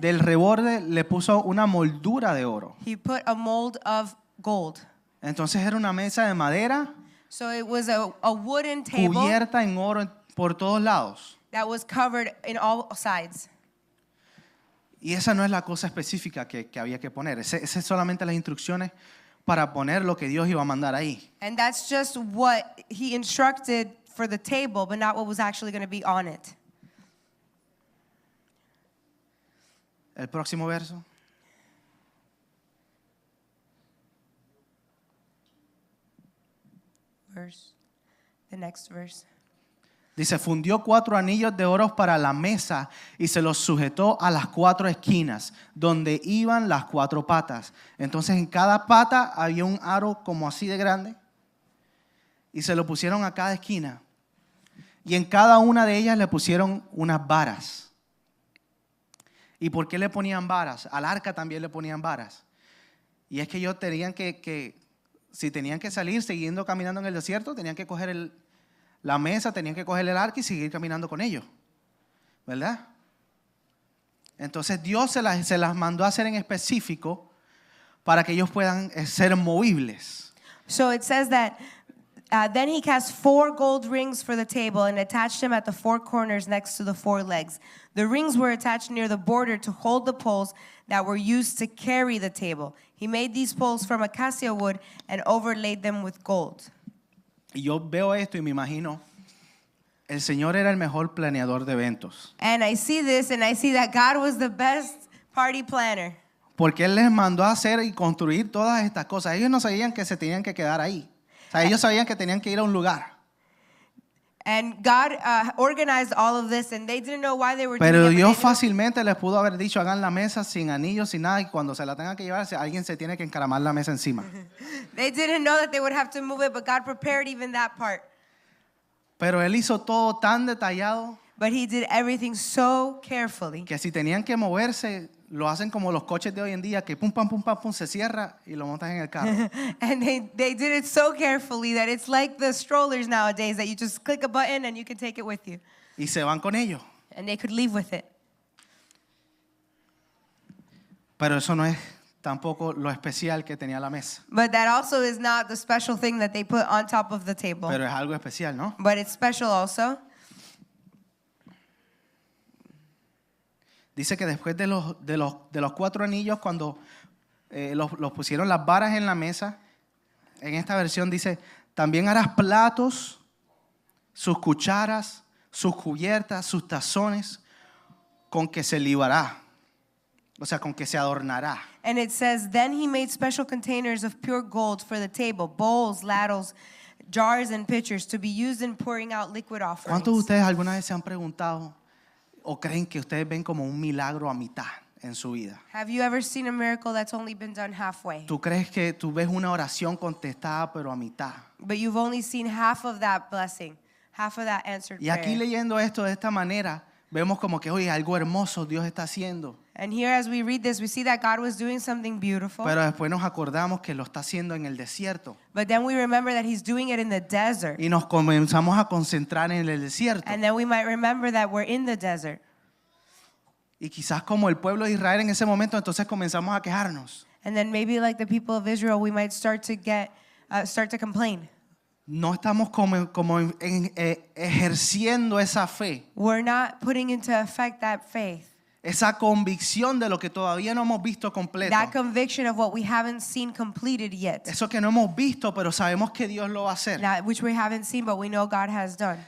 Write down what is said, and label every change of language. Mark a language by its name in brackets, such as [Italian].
[Spanish] del reborde, le puso una moldura de oro. [English] he put a mold of gold. [Spanish] Entonces era una mesa de madera [English] So it was a wooden table [Spanish] cubierta en oro por todos lados. [English] that was covered in all sides. [Spanish] Y esa no es la cosa específica que había que poner. Ese es solamente las instrucciones para poner lo que Dios iba a mandar ahí. [English] And that's just what he instructed for the table, but not what was actually going to be on it. [Spanish] El próximo verso. [English] The next verse. [Spanish] Dice, fundió 4 anillos de oro para la mesa y se los sujetó a las 4 esquinas, donde iban las 4 patas. Entonces en cada pata había un aro como así de grande y se lo pusieron a cada esquina. Y en cada una de ellas le pusieron unas varas. ¿Y por qué le ponían varas? Al arca también le ponían varas. Y es que ellos tenían si tenían que salir siguiendo caminando en el desierto, tenían que coger la mesa, tenían que coger el arca y seguir caminando con ellos. ¿Verdad? Entonces Dios se las mandó a hacer en específico para que ellos puedan ser movibles. [English] So it says that then he cast 4 gold rings for the table and attached them at the 4 corners next to the 4 legs. The rings were attached near the border to hold the poles that were used to carry the table. He made these poles from acacia wood and overlaid them with gold. [Spanish] Y yo veo esto y me imagino, el Señor era el mejor planeador de eventos. [English] And I see this and I see that God was the best party planner. [Spanish] Porque Él les mandó a hacer y construir todas estas cosas. Ellos no sabían que se tenían que quedar ahí. O sea, ellos sabían que tenían que ir a un lugar. [English] And God organized all of this, and they didn't know why they were [Spanish] Pero [English] doing it. [Spanish] Dios [English] but [Spanish] fácilmente les pudo haber dicho, hagan la mesa sin anillos, sin nada, y cuando se la tengan que llevar, alguien se tiene que encaramar la mesa encima. [English] They didn't know that they would have to move it, but God prepared even that part. [Spanish] Pero Él hizo todo tan detallado [English] But he did everything so carefully [Spanish] que si tenían que moverse, lo hacen como los coches de hoy en día, que pum, pum, pum, se cierra y lo montas en el carro. [English] and they did it so carefully that it's like the strollers nowadays that you just click a button and you can take it with you. [Spanish] Y se van con ellos. [English] And they could leave with it. [Spanish] Pero eso no es tampoco lo especial que tenía la mesa. [English] But that also is not the special thing that they put on top of the table. [Spanish] Pero es algo especial, ¿no? [English] But it's special also. [Spanish] Dice que después de los 4 anillos, cuando los pusieron las varas en la mesa, en esta versión dice, también harás platos, sus cucharas, sus cubiertas, sus tazones, con que se libará. O sea, con que se adornará. [English] And it says, then he made special containers of pure gold for the table, bowls, ladles, jars, and pitchers to be used in pouring out liquid offerings. [Spanish] ¿Cuántos de ustedes alguna vez se han preguntado o creen que ustedes ven como un milagro a mitad en su vida? [English] Have you ever seen a miracle that's only been done halfway? [Spanish] ¿Tú crees que tú ves una oración contestada pero a mitad? [English] But you've only seen half of that blessing, half of that answered [Spanish] Y aquí [English] prayer. [Spanish] leyendo esto de esta manera, vemos como que, oye, algo hermoso Dios está haciendo. [English] And here as we read this, we see that God was doing something beautiful. [Spanish] Pero después nos acordamos que lo está haciendo en el desierto. [English] But then we remember that he's doing it in the desert. [Spanish] Y nos comenzamos a concentrar en el desierto. [English] And then we might remember that we're in the desert. [Spanish] Y quizás como el pueblo de Israel en ese momento, entonces comenzamos a quejarnos. [English] And then maybe like the people of Israel, we might start to complain. [Spanish] No estamos como ejerciendo esa fe, [English] We're not putting into effect that faith, [Spanish] esa convicción de lo que todavía no hemos visto completo. [English] that conviction of what we haven't seen completed yet, [Spanish] Eso que no hemos visto, pero sabemos que Dios lo va a hacer. [English] that which we haven't seen, but we know God has done.